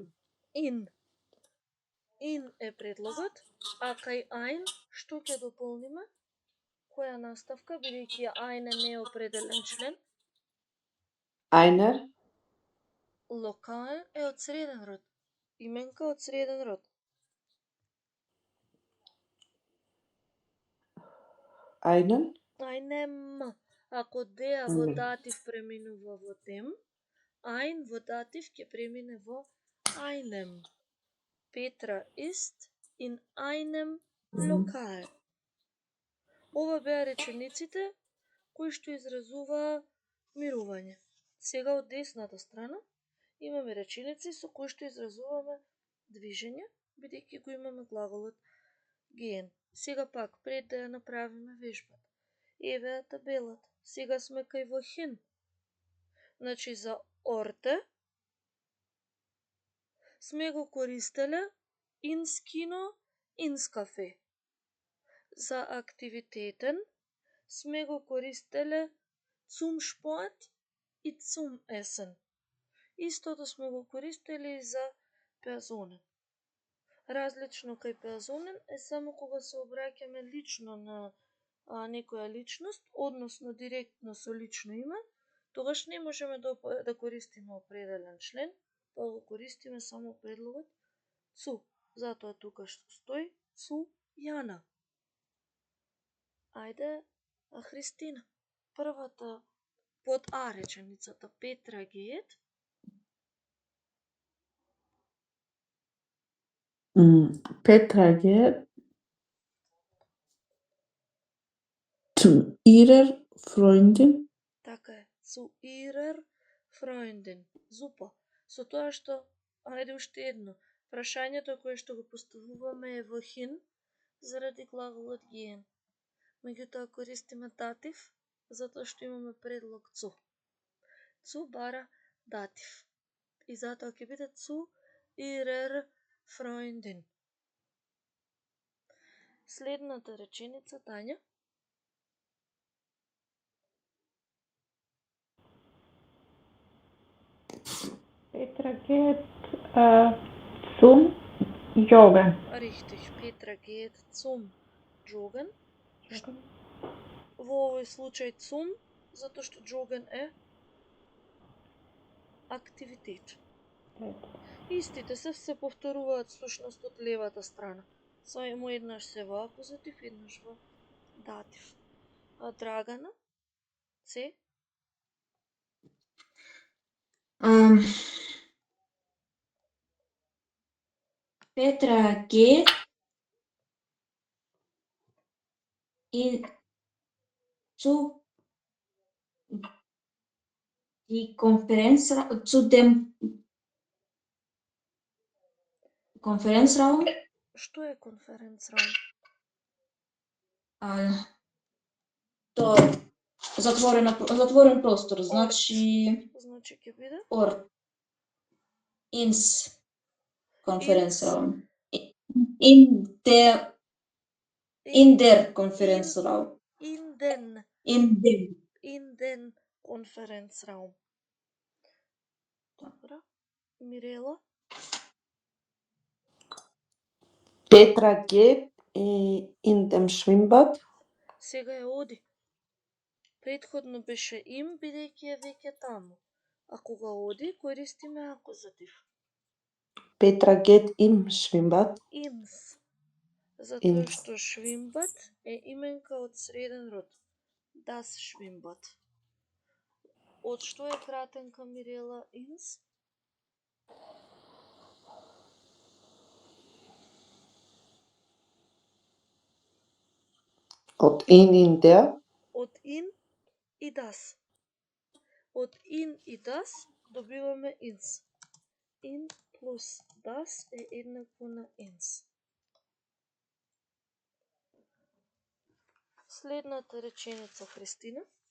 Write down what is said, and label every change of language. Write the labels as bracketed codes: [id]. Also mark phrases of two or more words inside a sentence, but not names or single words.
[mk] In. In е предлогот, а кај ein што ќе дополниме? Која наставка, бидејќи ein е неопределен член? [de] Einer. [mk] Локал е од среден род. Именка од среден род. [de] Einen. Einem. [mk] Ако деа во датив преминува во dem, ein во датив ќе премине во einem. [de] Petra ist in einem Lokal. [mk] Ова беа речениците кои што изразуваа мирување. Сега од десната страна имаме реченици со кои што изразуваме движење, бидејќи го имаме глаголот gehen. Сега пак, пред да ја направиме вежбата. Еве ја табелата. Сега сме кај во hin. Значи за орте сме го користеле ins кино, ins кафе. За активитетен сме го користеле [de] zum Sport [mk] и [de] zum Essen. [mk] Истото сме го користели и за персонен. Различно кај персонен е само кога се обраќаме лично на некоја личност, односно директно со лично име, тогаш не можеме да користиме определен член, па го користиме само предлогот zu. Затоа тука што стои zu Јана. Ајде, Христина. Првата под А реченицата Петра geht. [de] Petra geht zu ihrer Freundin. [mk] Така е, [de] zu ihrer Freundin. [mk] Супер. Со тоа што, ајде уште едно, прашањето кое што го поставуваме е во hin, заради глаголот gehen. Меѓутоа користиме датив, затоа што имаме предлог zu. Zu бара датив. И затоа ќе биде [de] zu ihrer Freundin. [mk] Следната реченица, Тања. [de] Petra geht zum Joggen. Richtig, Petra geht zum Joggen. [mk] Во овој случај zum, затоа што joggen е активитет. Истите се повторуваат всушност од левата страна. Само еднаш се во акузатив, еднаш во датив. А Драгана? Се? [de] Petra geht zu dem Konferenzraum. [mk] Што е конференцраум? То затворен простор, значи Значи ќе биде [de] Ort. Ins Konferenzraum. In der Konferenzraum. in den Konferenzraum. [mk] Добра. Мирела? [de] Petra geht in dem Schwimmbad. [mk] Сега е оди. Предходно беше им, бидејќи е веќе таму. А кога оди, користиме акузатив. [de] Petra geht im Schwimmbad. [mk] Инс. Затоа Инс. што швимбад е именка од среден род. [de] Das Schwimmbad. [mk] Од што е кратенка, Мирела? Инс? [de] Od in der. [mk] Од ин и das. Од ин и das добиваме инс. Ин плюс das е еднакво на инс. Следната реченица, Христина.